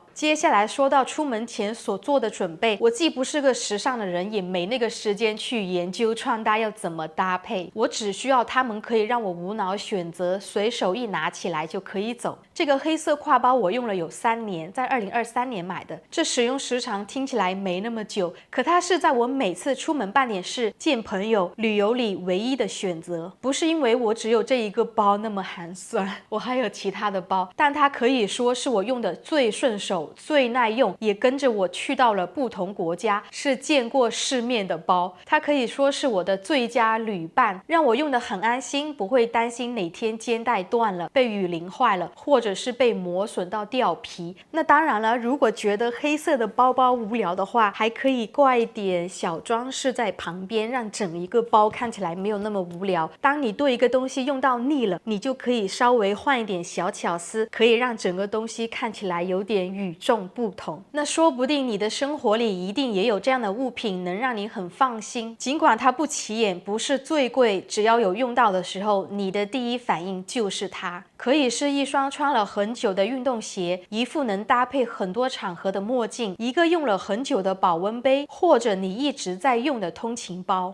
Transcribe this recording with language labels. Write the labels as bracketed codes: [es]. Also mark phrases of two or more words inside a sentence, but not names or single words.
[zh] 接下來說到出門前所做的準備，我既不是個時尚的人，也沒那個時間去研究穿搭要怎麼搭配，我只需要它們可以讓我無腦選擇，隨手一拿起來就可以走。這個黑色挎包我用了有3年，在2023年買的，這使用時長聽起來沒那麼久，可它是在我每次出門辦點事、見朋友、旅遊裡唯一的選擇。不是因為我只有這一個包那麼寒酸，我還有其他的包，但它可以說是我用的最順手、最耐用，也跟着我去到了不同國家，是見過世面的包。它可以說是我的最佳旅伴，讓我用得很安心，不會擔心哪天肩帶斷了、被雨淋壞了，或者是被磨損到掉皮。那當然了，如果覺得黑色的包包無聊的話，還可以掛一點小裝飾在旁邊，讓整一個包看起來沒有那麼無聊。當你對一個東西用到膩了，你就可以稍微換一點小巧思，可以讓整個東西看起來有點與眾不同。那說不定你的生活裡一定也有這樣的物品，能讓你很放心，儘管它不起眼，不是最貴，只要有用到的時候，你的第一反應就是它。可以是一双穿了很久的運動鞋，一副能搭配很多场合的墨鏡，一個用了很久的保溫杯，或者你一直在用的通勤包。